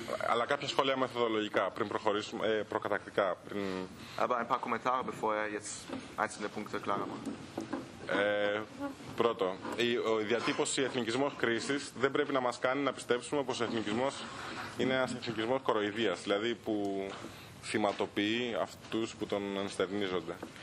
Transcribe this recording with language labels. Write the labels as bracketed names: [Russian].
[Greek] Αλλά κάποια σχόλια μεθοδολογικά πριν προχωρήσουμε, προκατακτικά. Πριν... [German] Aber ein paar Kommentare, bevor er jetzt einzelne Punkte klarer macht. [Greek] Πρώτο, η διατύπωση εθνικισμός κρίσης δεν πρέπει να μας κάνει να πιστέψουμε πως ο εθνικισμός είναι ένας εθνικισμός κοροϊδίας, δηλαδή που θυματοποιεί αυτούς που τον ενστερνίζονται.